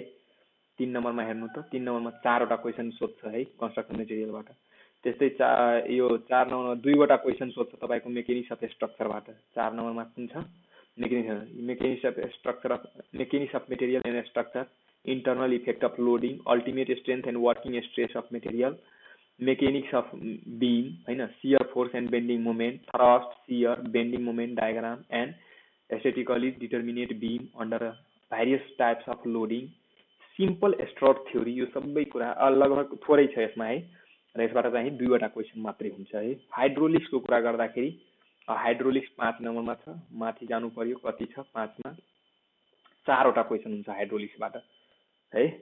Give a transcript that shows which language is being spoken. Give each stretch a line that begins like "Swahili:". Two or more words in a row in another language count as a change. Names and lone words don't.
Nepali: 3 नम्बरमा हेर्नु त, 3 नम्बरमा 4 वटा क्वेशन सोध्छ है
English: construction materialबाट।
Nepali: त्यस्तै यो 4 नम्बरमा 2 वटा क्वेशन सोध्छ तपाईको
English: mechanics of structureबाट।
Nepali: 4 नम्बरमा कुन छ?
English: mechanics of structure of mechanics of material and structure, internal effect of loading, ultimate strength and working stress of material, mechanics of beam हैन, shear force and bending moment, thrust, shear, bending moment diagram and aesthetically determinate beam under various types of loading, simple strut theory,
Nepali: यो सबै कुरा लगभग थोरै छ यसमा है। र यसबाट चाहिँ 2 वटा क्वेशन मात्रै हुन्छ है। हाइड्रोलिक्सको कुरा गर्दाखेरि हाइड्रोलिक्स 5 नम्बरमा छ, माथि जानु पर्यो कति छ 5 मा 4 वटा क्वेशन हुन्छ हाइड्रोलिक्सबाट है।